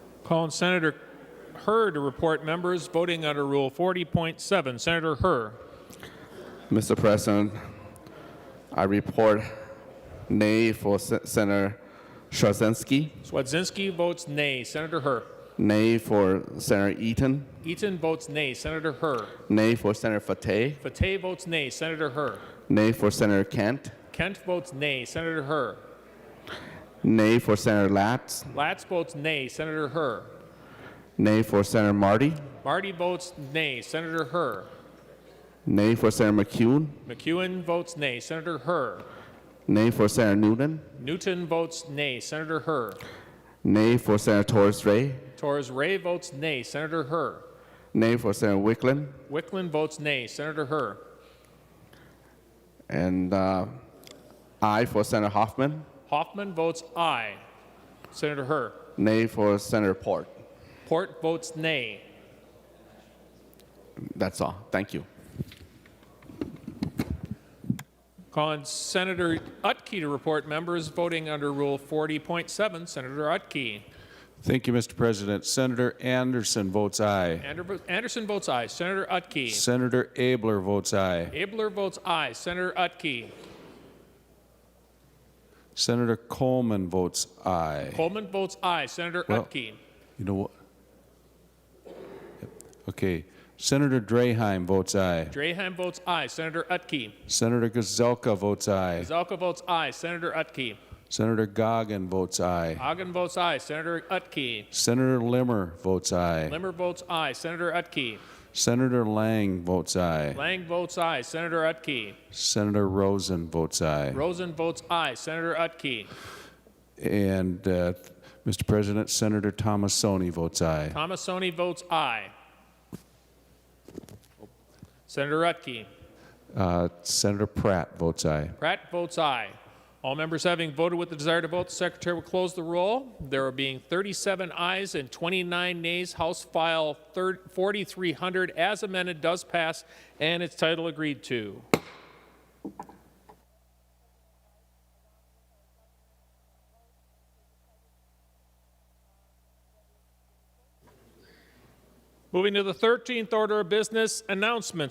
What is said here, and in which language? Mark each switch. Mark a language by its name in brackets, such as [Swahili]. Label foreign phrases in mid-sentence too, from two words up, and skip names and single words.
[English] Call on Senator Herr to report members voting under Rule 40.7. Senator Herr. Mr. President, I report nay for Senator Swarzinski, Swadzinski votes nay. Senator Herr. nay for Senator Eaton, Eaton votes nay. Senator Herr. nay for Senator Fateh, Fateh votes nay. Senator Herr. nay for Senator Kent, Kent votes nay. Senator Herr. nay for Senator Latz, Latz votes nay. Senator Herr. nay for Senator Marty, Marty votes nay. Senator Herr. nay for Senator McCune, McEwen votes nay. Senator Herr. nay for Senator Newton, Newton votes nay. Senator Herr. nay for Senator Torres Ray, Torres Ray votes nay. Senator Herr. nay for Senator Wickland, Wickland votes nay. Senator Herr. and aye for Senator Hoffman, Hoffman votes aye. Senator Herr. nay for Senator Port. Port votes nay. That's all. Thank you. Call on Senator Utke to report members voting under Rule 40.7. Senator Utke. Thank you, Mr. President. Senator Anderson votes aye. Anderson votes aye. Senator Utke. Senator Abler votes aye. Abler votes aye. Senator Utke. Senator Coleman votes aye. Coleman votes aye. Senator Utke. You know what? Okay. Senator Draheim votes aye. Draheim votes aye. Senator Utke. Senator Gazelka votes aye. Zalka votes aye. Senator Utke. Senator Goggin votes aye. Hagen votes aye. Senator Utke. Senator Limmer votes aye. Limmer votes aye. Senator Utke. Senator Lang votes aye. Lang votes aye. Senator Utke. Senator Rosen votes aye. Rosen votes aye. Senator Utke. And, Mr. President, Senator Tomassoni votes aye. Tomassoni votes aye. Senator Utke. Senator Pratt votes aye. Pratt votes aye. All members having voted with the desire to vote, the Secretary will close the roll. There are being 37 ayes and 29 nays. House File 4300 as amended does pass, and its title agreed to. Moving to the 13th order of business, announcements.